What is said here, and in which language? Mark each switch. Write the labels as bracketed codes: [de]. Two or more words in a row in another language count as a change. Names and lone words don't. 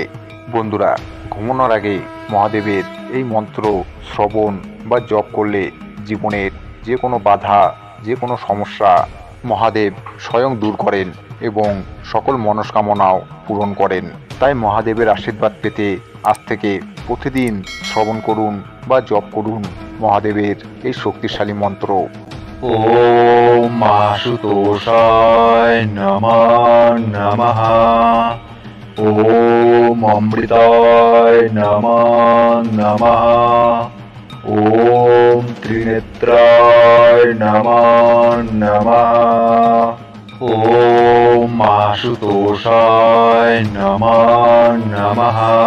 [bn] বন্ধুরা, ঘুমানোর আগে মহাদেবের এই মন্ত্র শ্রবণ বা জপ করলে জীবনের যে কোনো বাধা, যে কোনো সমস্যা মহাদেব স্বয়ং দূর করেন এবং সকল মনস্কামনাও পূরণ করেন। তাই মহাদেবের আশীর্বাদ পেতে আজ থেকে প্রতিদিন শ্রবণ করুন বা জপ করুন মহাদেবের এই শক্তিশালী মন্ত্র। [sa] ওম আশুতোষায় নমঃ নমঃ। ওম অমৃতায় নমঃ নমঃ। ওম ত্রিনেত্রায় নমঃ নমঃ। ওম আশুতোষায় নমঃ নমঃ।